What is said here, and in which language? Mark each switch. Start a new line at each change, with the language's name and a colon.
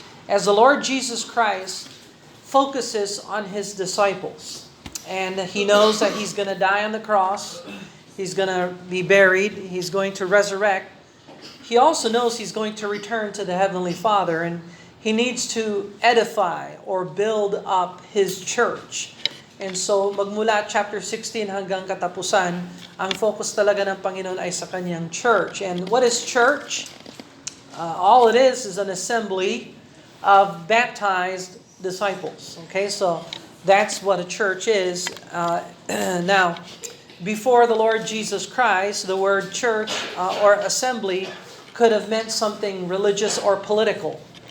English: As the Lord Jesus Christ focuses on His disciples. And He knows that He's going to die on the cross. He's going to be buried. He's going to resurrect. He also knows He's going to return to the Heavenly Father, and He needs to edify or build up His church. And so,
Filipino: magmula chapter 16 hanggang katapusan, ang focus talaga ng Panginoon ay sa Kanyang church.
English: And what is church? All it is an assembly of baptized disciples. Okay, so that's what a church is. Now, before the Lord Jesus Christ, the word church or assembly could have meant something religious or political.